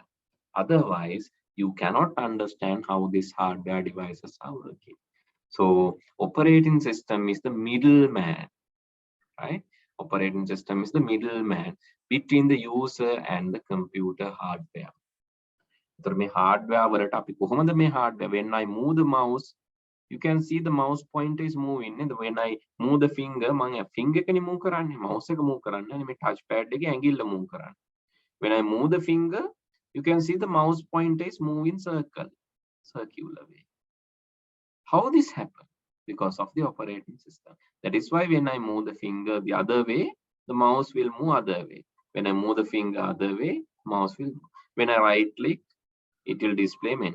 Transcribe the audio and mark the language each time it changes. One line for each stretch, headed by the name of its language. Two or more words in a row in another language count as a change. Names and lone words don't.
English: Otherwise, you cannot understand how these hardware devices are working. So operating system is the middleman, right? Operating system is the middleman between the user and the computer hardware. So
Sinhala: මේ hardware වලට අපි කොහොමද මේ
English: hardware, when I move the mouse, you can see the mouse pointer is moving. When I move the finger,
Sinhala: මම finger එකනේ move කරන්නේ, mouse එක move කරන්නේ, මේ
English: touch pad
Sinhala: එකේ ඇඟිල්ල move කරන්නේ.
English: When I move the finger, you can see the mouse pointer is moving circular way. How this happen? Because of the operating system. That is why when I move the finger the other way, the mouse will move other way. When I move the finger other way, mouse will move. When I right click, it will display menu.